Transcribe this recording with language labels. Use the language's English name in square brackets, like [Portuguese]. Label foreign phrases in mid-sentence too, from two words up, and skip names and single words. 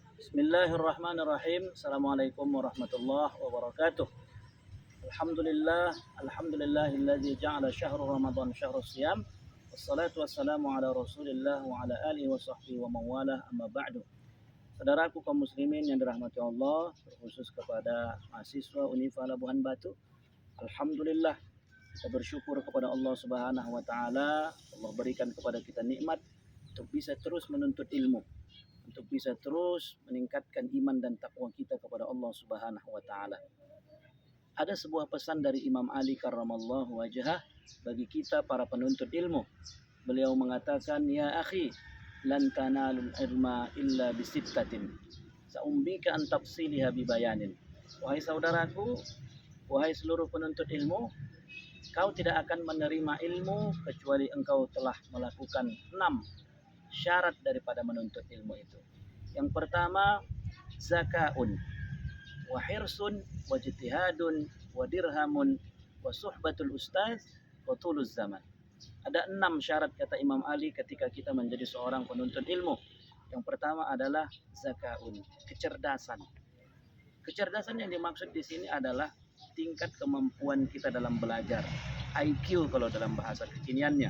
[Arabic] بسم الله الرحمن الرحيم. السلام عليكم ورحمة الله وبركاته. الحمد لله، الحمد لله الذي جعل شهر رمضان شهر الصيام. والصلاة والسلام على رسول الله وعلى آله وصحبه وموالاه أما بعد. [Indonesian] Saudaraku kaum muslimin yang dirahmati Allah, terkhusus kepada mahasiswa Unifa Labuhan Batu. Alhamdulillah, kita bersyukur kepada Allah [Arabic] سبحانه وتعالى. [Indonesian] Allah berikan kepada kita nikmat untuk bisa terus menuntut ilmu, untuk bisa terus meningkatkan iman dan takwa kita kepada Allah [Arabic] سبحانه وتعالى. [Indonesian] Ada sebuah pesan dari Imam Ali [Arabic] كرم الله وجهه [Indonesian] bagi kita para penuntut ilmu. Beliau mengatakan, [Arabic] "يا أخي لن تنال العلم إلا بستة. سأنبيك عن تفصيلها ببيان." [Indonesian] Wahai saudaraku, wahai seluruh penuntut ilmu, kau tidak akan menerima ilmu kecuali engkau telah melakukan 6 syarat daripada menuntut ilmu itu. Yang pertama, [Arabic] ذكاء وحرص واجتهاد ودرهم وصحبة أستاذ وطول زمان. [Indonesian] Ada 6 syarat kata Imam Ali ketika kita menjadi seorang penuntut ilmu. Yang pertama adalah zakaun, kecerdasan. Kecerdasan yang dimaksud di sini adalah tingkat kemampuan kita dalam belajar, IQ kalau dalam bahasa kekiniannya.